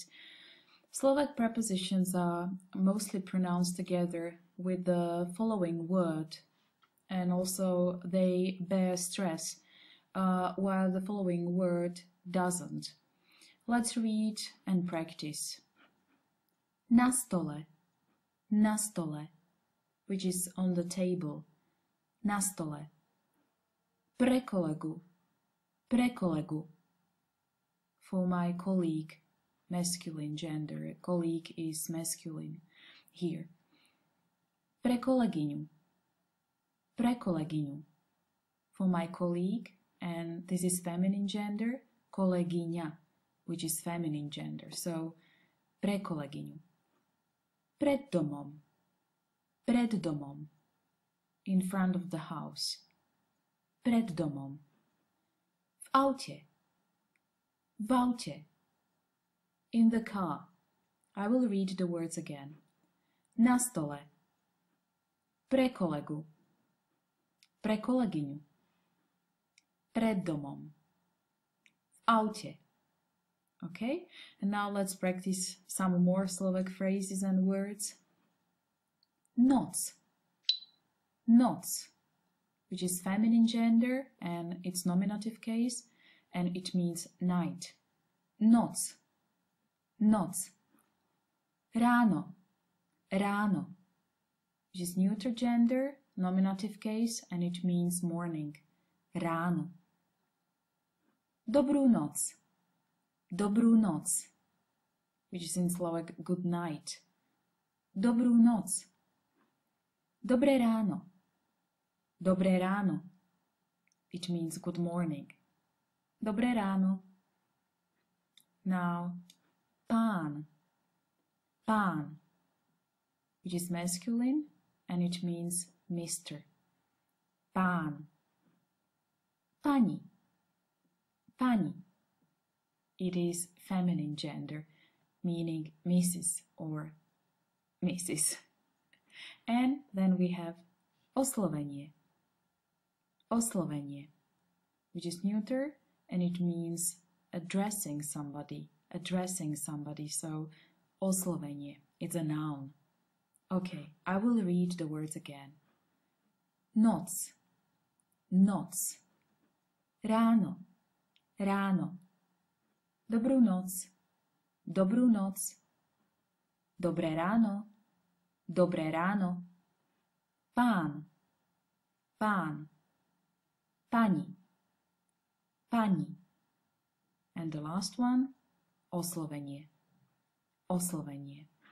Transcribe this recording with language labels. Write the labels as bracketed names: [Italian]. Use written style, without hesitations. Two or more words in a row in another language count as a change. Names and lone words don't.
[English] Slovak prepositions are mostly pronounced together with the following word, and also they bear stress, while the following word doesn't. Let's read and practice. [Slovak] Na stole, [English] which is on the table. [Slovak] Na stole. Pre kolegu, [English] for my colleague, masculine gender, colleague is masculine here. [Slovak] Pre kolegyňu, [English] for my colleague, and this is feminine gender, kolegyňa, which is feminine gender, so [Slovak] pre kolegyňu. Pred domom, [English] in front of the house. [Slovak] Pred domom. V aute. [English] In the car. I will read the words again. [Slovak] Na stole. Pre kolegu. Pre kolegyňu. Pred domom. V aute. [English] Okay? And now let's practice some more Slovak phrases and words. Noc. Which is feminine gender and its nominative case, and it means night. Noc. Ráno, which is neuter gender, nominative case, and it means morning. [Slovak] Ráno. Dobrú noc, [English] which is in Slovak good night. [Slovak] Dobrú noc. Dobré ráno. [English] It means good morning. [Slovak] Dobré ráno. [English] Now, pán, which is masculine and it means Mr. [Slovak] Pán. Pani. [English] It is feminine gender, meaning Mrs. or Mrs. And then we have oslovenie, which is neuter and it means addressing somebody. So oslovenie, it's a noun. Okay, I will read the words again. [Slovak] Noc. Ráno. Dobrú noc. Dobré ráno. Pán. Pani. [English] And the last one, oslovenie.